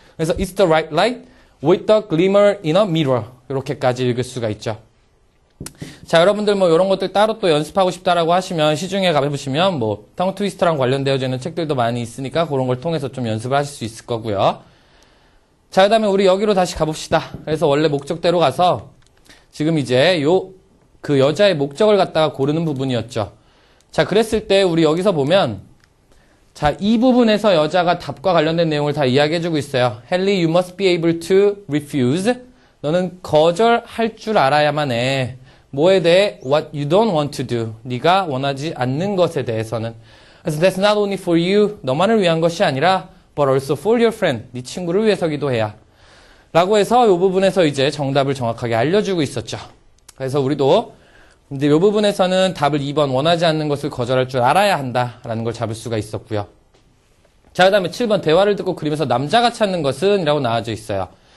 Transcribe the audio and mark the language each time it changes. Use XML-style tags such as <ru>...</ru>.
<ko>그래서</ko> <en>it's the right light with the glimmer in a mirror.</en> <ko>이렇게까지 읽을 수가 있죠. 자, 여러분들 뭐 이런 것들 따로 또 연습하고 싶다라고 하시면 시중에 가보시면 뭐 텅 트위스터랑 관련되어져 있는 책들도 많이 있으니까 그런 걸 통해서 좀 연습을 하실 수 있을 거고요. 자, 그 다음에 우리 여기로 다시 가봅시다. 그래서 원래 목적대로 가서 지금 이제 그 여자의 목적을 갖다가 고르는 부분이었죠. 자, 그랬을 때 우리 여기서 보면 자, 이 부분에서 여자가 답과 관련된 내용을 다 이야기해주고 있어요.</ko> <en>Helly, you must be able to refuse.</en> <ko>너는 거절할 줄 알아야만 해. 뭐에 대해?</ko> <en>What you don't want to do.</en> <ko>네가 원하지 않는 것에 대해서는. 그래서</ko> <en>that's not only for you.</en> <ko>너만을 위한 것이 아니라</ko> <en>but also for your friend.</en> <ko>네 친구를 위해서기도 해야. 라고 해서 이 부분에서 이제 정답을 정확하게 알려주고 있었죠. 그래서 우리도 이제 이 부분에서는 답을 2번 원하지 않는 것을 거절할 줄 알아야 한다라는 걸 잡을 수가 있었고요. 자, 그 다음에 7번 대화를 듣고 그림에서 남자가 찾는 것은 이라고 나와져 있어요.</ko>